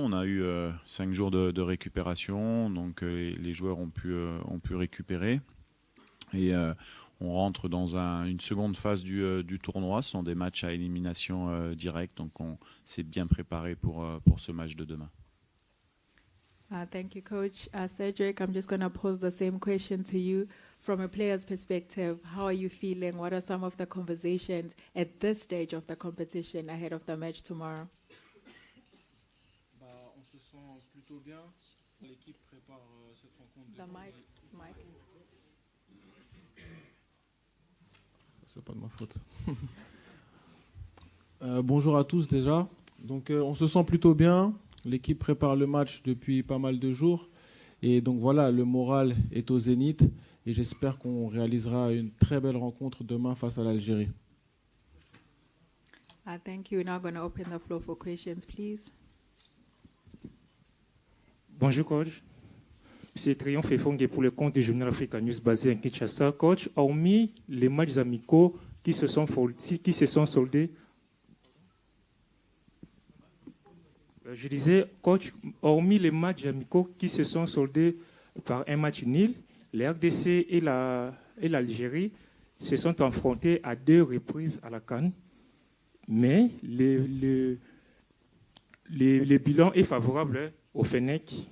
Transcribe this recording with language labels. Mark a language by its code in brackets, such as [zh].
[fr] On a eu 5 jours de récupération, donc les joueurs ont pu récupérer. Et on rentre dans une seconde phase du tournoi. Ce sont des matchs à élimination directe, donc on s'est bien préparé pour ce match de demain. [en] Thank you, Coach. Cedric, I'm just going to pose the same question to you. From a player's perspective, how are you feeling? What are some of the conversations at this stage of the competition ahead of the match tomorrow? [fr] On se sent plutôt bien. L'équipe prépare cette rencontre. [en] The mic. [fr] C'est pas de ma faute. Bonjour à tous déjà. Donc on se sent plutôt bien. L'équipe prépare le match depuis pas mal de jours. Et donc voilà, le moral est au zénith. Et j'espère qu'on réalisera une très belle rencontre demain face à l'Algérie. [en] Thank you. We're now going to open the floor for questions, please. [fr] Bonjour coach, c'est Triomphe Efongé pour le compte du Journal Africa News basé à Kinshasa. Coach, hormis les matchs amicaux qui se sont soldés, je disais, coach, hormis les matchs amicaux qui se sont soldés par un match nul, les RDC et l'Algérie se sont affrontés à 2 reprises à la CAN, mais le bilan est favorable au Fennec.